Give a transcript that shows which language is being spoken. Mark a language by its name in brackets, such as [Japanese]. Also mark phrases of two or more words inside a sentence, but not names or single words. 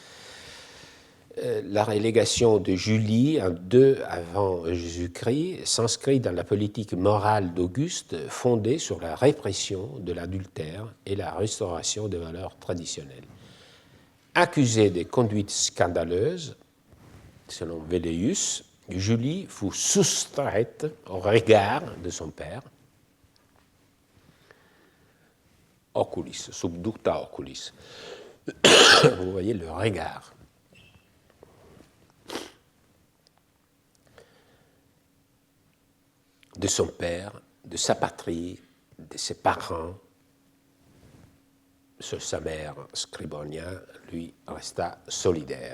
[French] La relégation de Julie, en 2 avant Jésus-Christ, s'inscrit dans la politique morale d'Auguste, fondée sur la répression de l'adultère et la restauration des valeurs traditionnelles. Accusée des conduites scandaleuses, selon Velleius, Julie fut soustraite au regard de son père, [Latin] oculis, subducta oculis. [French] Vous voyez le regard. De son père, de sa patrie, de ses parents. Sur sa mère, Scribonia, lui, resta solidaire.